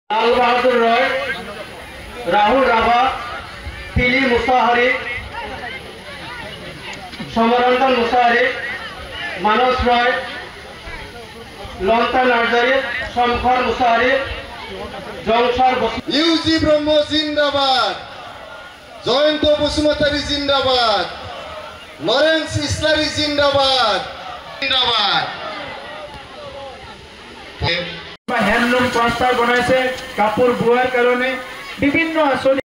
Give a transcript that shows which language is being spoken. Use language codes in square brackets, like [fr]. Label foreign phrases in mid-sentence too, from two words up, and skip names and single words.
[as] लाल बहादुर रॉय, राहुल राभा, पिली मुसाहारी, समरंजन मुसाहारी, मानस रॉय, लंता नार्जारी, शंकर मुसाहारी, जंगसार ইউজি ব্রহ্ম জিন্দাবাদ, জয়ন্ত বসুমতারি জিন্দাবাদ, লরেন্স ইসলারি জিন্দাবাদ জিন্দাবাদ। [en] handloom cluster [as] বনাইছে কাপোৰ বোৱাৰ কাৰণে বিভিন্ন আঁচনি।